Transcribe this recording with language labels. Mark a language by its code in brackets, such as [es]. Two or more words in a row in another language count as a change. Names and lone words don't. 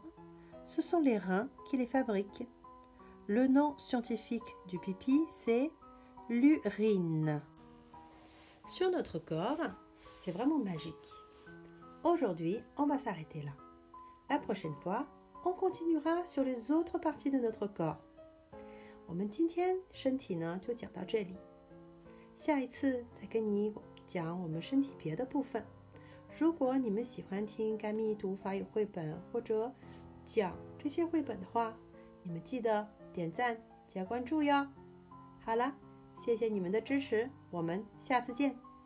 [fr] Ce sont les reins qui les fabriquent. Le nom scientifique du pipi, c'est l'urine. Sur notre corps, c'est vraiment magique. Aujourd'hui, on va s'arrêter là. La prochaine fois, on continuera sur les autres parties de notre corps. [zh] 我们今天身体呢就讲到这里，下一次再跟你讲我们身体别的部分。如果你们喜欢听甘蜜读法语绘本或者讲这些绘本的话，你们记得点赞加关注哟。好了，谢谢你们的支持，我们下次见。